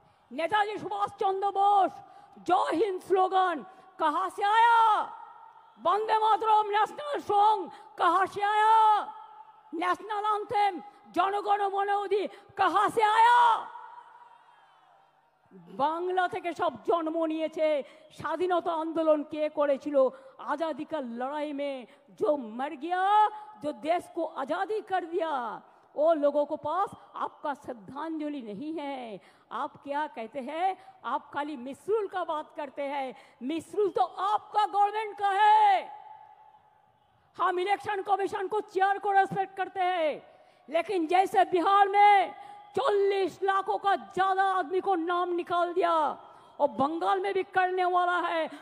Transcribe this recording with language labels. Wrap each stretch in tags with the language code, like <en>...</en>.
<hi>नेताजी सुभाष चंद्र बोस जय हिंद स्लोगन कहां से आया? वंदे मातरम नेशनल सॉन्ग कहां से आया? नेशनल एंथम जनगण मन अधि कहां से आया?</hi> <bn>बांग्ला থেকে সব জন্ম নিয়েছে। স্বাধীনতা আন্দোलन কে করেছিল?</bn> <hi>आजादी का लड़ाई में जो मर गया, जो देश को आजादी कर दिया, वो लोगों को पास आपका श्रद्धांजलि नहीं है। आप क्या कहते हैं, आप खाली मिसरूल का बात करते हैं। मिसरूल तो आपका गवर्नमेंट का है। हम इलेक्शन कमीशन को चेयर को रेस्पेक्ट करते हैं, लेकिन जैसे बिहार में 40 लाखों का ज्यादा आदमी को नाम निकाल दिया, और बंगाल में भी करने वाला है।</hi>